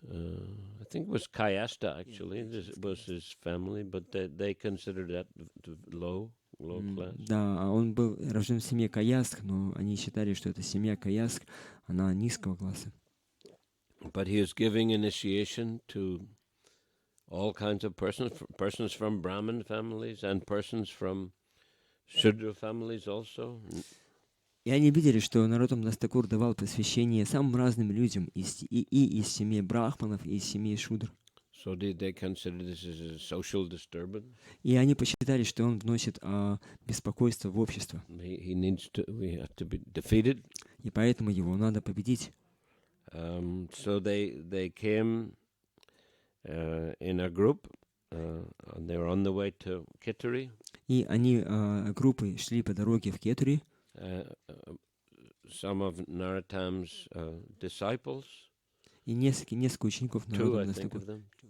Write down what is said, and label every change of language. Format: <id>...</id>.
<en>I think it was Kayasta, actually. This was his family, but they considered that low class.</en> <ru>Да, он был рожден в семье Каяск, но они считали, что эта семья Каяск, она низкого класса.</ru> <en>But he was giving initiation to all kinds of persons from Brahmin families and persons from Shudra families also.</en> <ru>И они видели, что Нароттам Дас Такур давал посвящение самым разным людям из семьи брахманов, и из семьи Шудр.</ru> <en>So did they consider this as a social disturbance?</en> <ru>И они посчитали, что он вносит беспокойство в общество.</ru> <en>We have to be defeated.</en> <ru>И поэтому его надо победить.</ru> <en>So they came in a group, and they were on the way to Kituri.</en> <ru>И они группой шли по дороге в Кетури.</ru> <en>Some of Narottam's disciples.</en> <ru>И несколько учеников Нароттама Дас Такура.</ru>